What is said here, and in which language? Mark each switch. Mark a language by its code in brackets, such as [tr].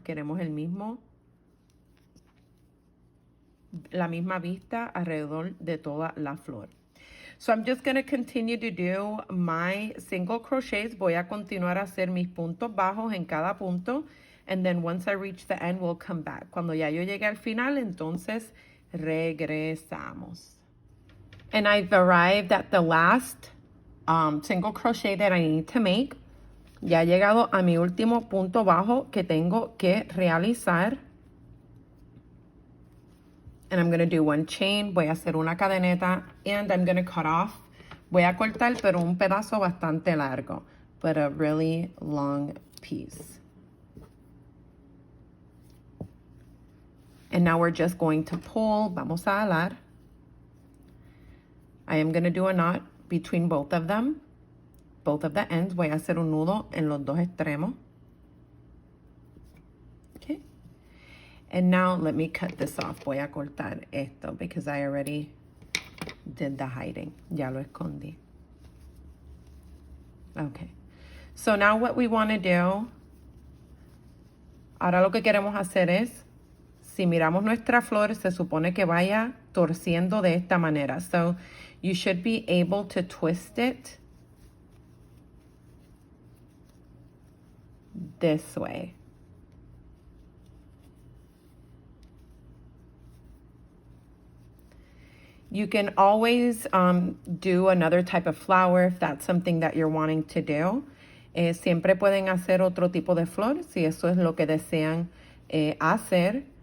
[es] Queremos la misma vista alrededor de toda la flor. [en] So I'm just going to continue to do my single crochets. [es] Voy a continuar a hacer mis puntos bajos en cada punto. [en] And then once I reach the end, we'll come back. [es] Cuando ya yo llegue al final, entonces regresamos. [en] And I've arrived at the last single crochet that I need to make. [es] Ya he llegado a mi último punto bajo que tengo que realizar. [en] And I'm going to do one chain. [es] Voy a hacer una cadeneta. [en] And I'm going to cut off. [es] Voy a cortar, pero un pedazo bastante largo. [en] But a really long piece. And now we're just going to pull. [es] Vamos a alar. [en] I am going to do a knot between both of them. Both of the ends. [es] Voy a hacer un nudo en los dos extremos. [en] Okay. And now let me cut this off. [es] Voy a cortar esto [en] because I already did the hiding. [es] Ya lo escondí. Okay. [en] So now what we want to do, [es] ahora lo que queremos hacer es, si miramos nuestra flor, se supone que vaya torciendo de esta manera. [en] So you should be able to twist it this way. You can always do another type of flower if that's something that you're wanting to do. [es] Siempre pueden hacer otro tipo de flor si eso es lo que desean hacer.